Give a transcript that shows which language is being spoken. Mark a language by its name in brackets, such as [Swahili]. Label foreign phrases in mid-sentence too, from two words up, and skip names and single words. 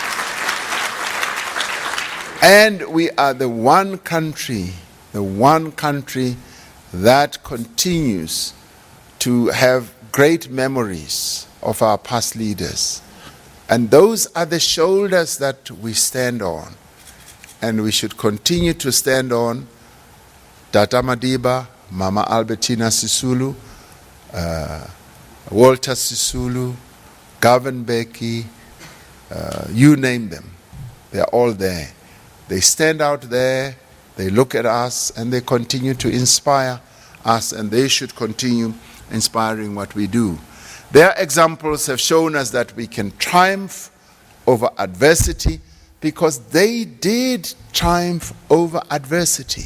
[English] And we are the one country that continues to have great memories of our past leaders. And those are the shoulders that we stand on. And we should continue to stand on. Tata Madiba, Mama Albertina Sisulu, Walter Sisulu, Govan Mbeki, you name them. They are all there. They stand out there, they look at us, and they continue to inspire us, and they should continue inspiring what we do. Their examples have shown us that we can triumph over adversity because they did triumph over adversity.